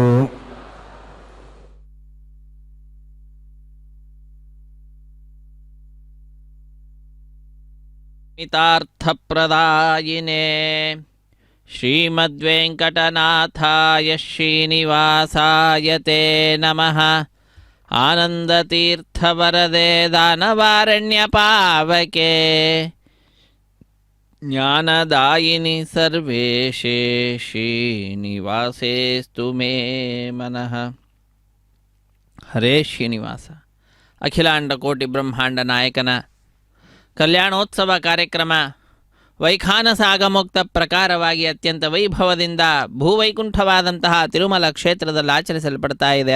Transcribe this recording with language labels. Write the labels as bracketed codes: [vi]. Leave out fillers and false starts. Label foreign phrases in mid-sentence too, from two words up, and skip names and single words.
[sa] మితార్థప్రదాయినే శ్రీమద్వేంకటనాథాయ శ్రీనివాసాయ తే నమః. ఆనందతీర్థవరదే దానవారణ్యపావకే జ్ఞానదాయిని సర్వేషే శ్రీనివాసేస్తు మే మనః. [kn] ಹರೇ ಶ್ರೀನಿವಾಸ. ಅಖಿಲಾಂಡ ಕೋಟಿ ಬ್ರಹ್ಮಾಂಡ ನಾಯಕನ ಕಲ್ಯಾಣೋತ್ಸವ ಕಾರ್ಯಕ್ರಮ ವೈಖಾನಸಾಗಮೋಕ್ತ ಪ್ರಕಾರವಾಗಿ ಅತ್ಯಂತ ವೈಭವದಿಂದ ಭೂವೈಕುಂಠವಾದಂತಹ ತಿರುಮಲ ಕ್ಷೇತ್ರದಲ್ಲಿ ಆಚರಿಸಲ್ಪಡ್ತಾ ಇದೆ.